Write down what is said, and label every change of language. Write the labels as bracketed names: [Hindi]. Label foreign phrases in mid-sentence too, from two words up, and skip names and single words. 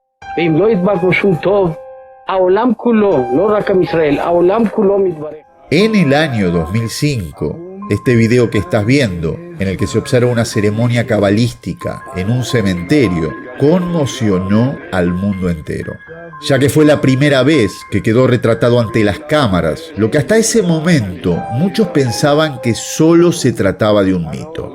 [Hebrew] ואם לא יתבקשו טוב, העולם כולו, לא רק עם ישראל, העולם כולו מתברך. [Spanish] En el año 2005, este video que estás viendo, en el que se observa una ceremonia cabalística en un cementerio, conmocionó al mundo entero, ya que fue la primera vez que quedó retratado ante las cámaras, lo que hasta ese momento muchos pensaban que solo se trataba de un mito.